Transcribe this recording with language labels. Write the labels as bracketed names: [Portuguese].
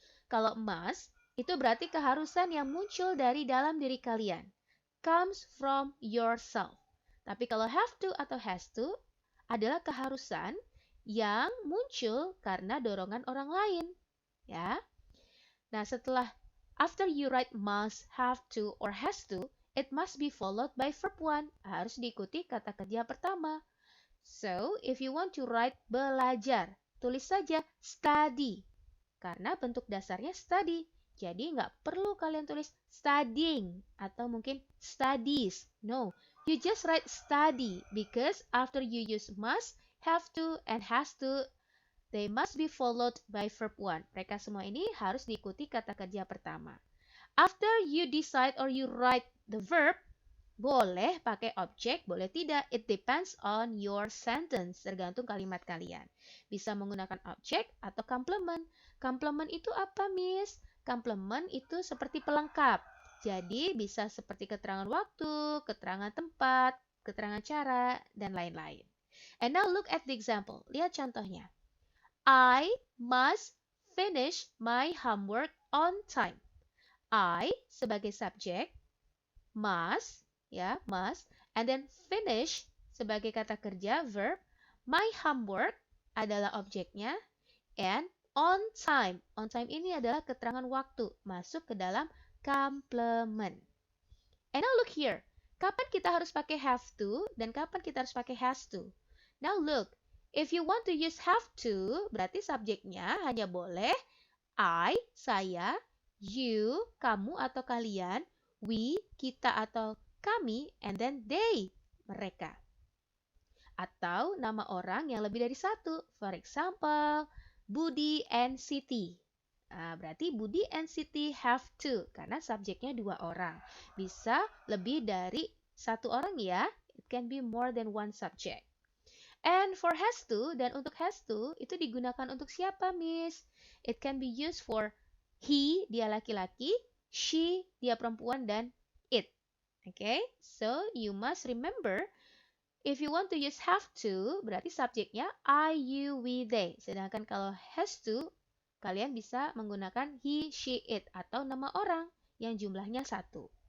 [Indonesian] Kalau must, itu berarti keharusan yang muncul dari dalam diri kalian. [English] Comes from yourself. [Indonesian] Tapi kalau have to atau has to adalah keharusan yang muncul karena dorongan orang lain. Ya. Nah, setelah [English] after you write must, have to, or has to, it must be followed by verb 1. [Indonesian] Harus diikuti kata kerja pertama. [English] So, if you want to write [Indonesian] belajar, tulis saja study. Karena bentuk dasarnya study. Jadi nggak perlu kalian tulis studying atau mungkin studies. [English] No, you just write study because after you use must, have to, and has to, they must be followed by verb 1. [Indonesian] Mereka semua ini harus diikuti kata kerja pertama. [English] After you decide or you write the verb, [Indonesian] boleh pakai objek, boleh tidak. [English] It depends on your sentence, [Indonesian] tergantung kalimat kalian. Bisa menggunakan objek atau complement. Complement itu apa, Miss? Complement itu seperti pelengkap. Jadi bisa seperti keterangan waktu, keterangan tempat, keterangan cara, dan lain-lain. [English] And now look at the example. [Indonesian] Lihat contohnya. [English] I must finish my homework on time. I [Indonesian] sebagai subjek, [English] must, ya, must, and then finish [Indonesian] sebagai kata kerja, [English] verb, my homework [Indonesian] adalah objeknya, [English] and on time. [Indonesian] On time ini adalah keterangan waktu, masuk ke dalam complement. [English] And now look here. [Indonesian] Kapan kita harus pakai have to dan kapan kita harus pakai has to? [English] Now look, if you want to use have to, [Indonesian] berarti subjeknya hanya boleh [English] I, saya, you, [Indonesian] kamu atau kalian, [English] we, [Indonesian] kita atau kami, [English] and then they, mereka. [Indonesian] Atau nama orang yang lebih dari satu. For example, Budi and Siti. Nah, berarti Budi and Siti have to, karena subjeknya dua orang. Bisa lebih dari satu orang ya. [English] It can be more than one subject. And for has to, [Indonesian] dan untuk has to, itu digunakan untuk siapa, Miss? [English] It can be used for he, [Indonesian] dia laki-laki, [English] she, [Indonesian] dia perempuan, dan [English] it. Okay? So, you must remember, if you want to use have to, [Indonesian] berarti subjeknya [English] I, you, we, they. [Indonesian] Sedangkan kalau has to, kalian bisa menggunakan he, she, it, atau nama orang yang jumlahnya satu.